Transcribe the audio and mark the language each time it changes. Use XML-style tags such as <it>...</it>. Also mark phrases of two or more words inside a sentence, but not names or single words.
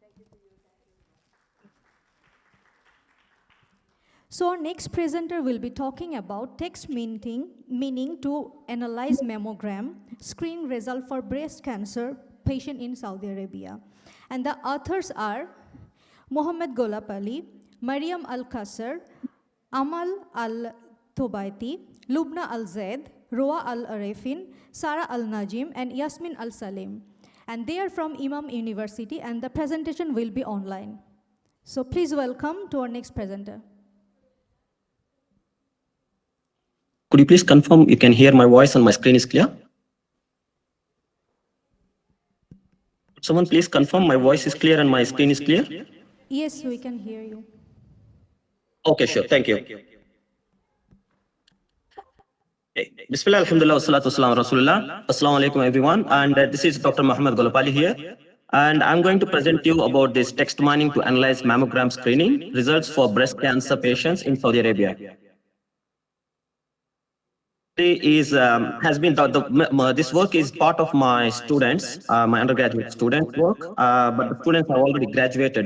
<en>So our next presenter will be talking about text meaning to analyze mammogram screen result for breast cancer patient in Saudi Arabia. And the authors are Mohammed Golab Ali, Mariam Al-Qasr, Amal Al-Tobaiti, Lubna Al-Zaid, Roa Al-Arefin, Sarah Al-Najim, and Yasmin Al-Salim. And they are from Imam University, and the presentation will be online. So please welcome to our next presenter. Could you please confirm you can hear my voice and my screen is clear? Someone please confirm my voice is clear and my screen is clear? Yes, we can hear you. Okay, sure. Thank you.</en> <ar>بسم الله، الحمد لله، والصلاة والسلام رسول الله. السلام عليكم</ar> <en>everyone. And this is Dr. Mohammed Golab Ali here. And I'm going to present you about this text mining to analyze mammogram screening results for breast cancer patients in Saudi Arabia. This work is part of my students, my undergraduate students' work, but the students have already graduated.</en>